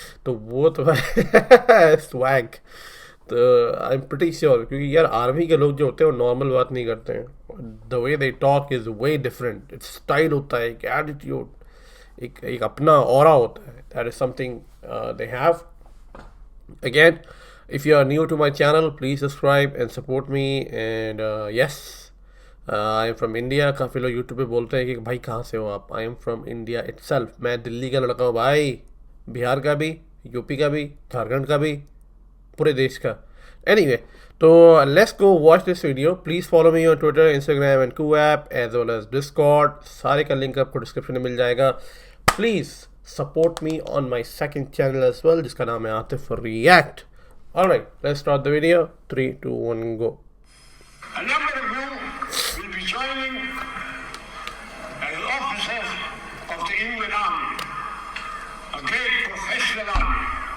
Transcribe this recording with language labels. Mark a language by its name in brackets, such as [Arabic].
[Hindi] तो वो तो स्वैग. तो [English] I am pretty sure, [Hindi] क्योंकि यार आर्मी के लोग जो होते हैं वो नॉर्मल बात नहीं करते हैं. [English] The way they talk is way different. [Hindi] It's style होता है, एक एटीट्यूड, एक अपना ऑरा होता है. [English] That is something they have. Again, if you are new to my channel, please subscribe and support me. And yes, I am from India. [Hindi] काफ़ी लोग YouTube पे बोलते हैं कि भाई कहाँ से हो आप. [English] I am from India itself. [Hindi] मैं दिल्ली का लड़का हूँ भाई, बिहार का भी, यूपी का भी, झारखंड का भी, पूरे देश का. [English] Anyway, तो let's go watch this video. Please follow me on Twitter, Instagram and Koo App as well as Discord. [Hindi] सारे का लिंक आपको डिस्क्रिप्शन में मिल जाएगा. [English] Please support me on my second channel as well, [Hindi] जिसका नाम है [English] Atif React. Alright, let's start the video. 3, 2, 1, go. A number of you will be joining as officers of the Indian Army, a great professional army.